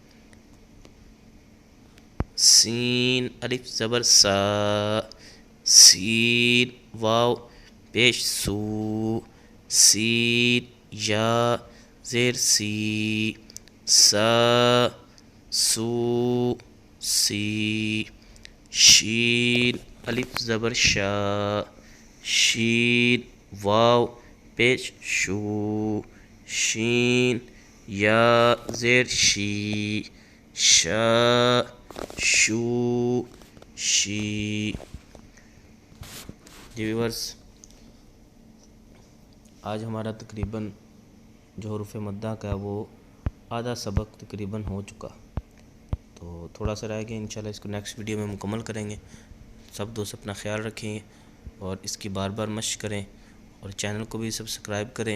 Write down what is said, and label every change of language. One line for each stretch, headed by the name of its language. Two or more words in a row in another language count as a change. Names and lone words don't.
Urdu: سین الف زبر سا، سین واو پیش سو، سین یا زیر سی، سا سو سی۔ شین الف زبر شا، شین واو پیش شو، شین یا زیر شی، شا شو شی۔ جی ویورز، آج ہمارا تقریباً جو حروف مدہ کا وہ آدھا سبق تقریباً ہو چکا، تو تھوڑا سا رہ گیا، انشاءاللہ اس کو
English: next video
Urdu: میں مکمل کریں گے۔ سب دوست اپنا خیال رکھیں اور اس کی بار بار مشق کریں، اور چینل کو بھی سبسکرائب کریں۔